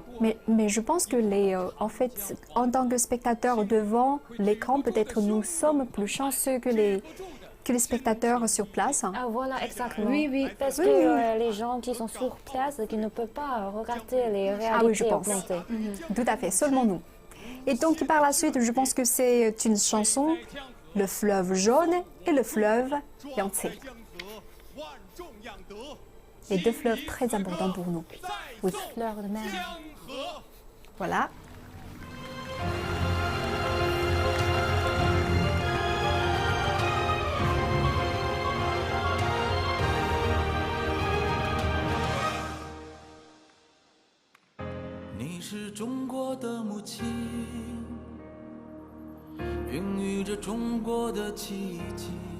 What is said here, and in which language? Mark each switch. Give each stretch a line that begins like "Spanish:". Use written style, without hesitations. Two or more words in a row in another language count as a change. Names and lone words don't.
French: Mais je pense que en fait, en tant que spectateurs devant l'écran, peut-être nous sommes plus chanceux que les spectateurs sur place. Ah voilà, exactement. Oui, oui. Parce Oui, que oui. les gens qui sont sur place, qui ne peuvent pas regarder les réalités Ah oui, je pense. augmentées. Tout à fait, seulement nous. Et donc par la suite, je pense que c'est une chanson, Le fleuve jaune et le fleuve Yangtze.
Chinese: 江河，万众仰德。
French: Les deux fleuves très importants pour nous. Oui, Fleur de mer.
Chinese: 江河。
French: voilà.
Chinese: 你是中国的母亲，孕育着中国的奇迹，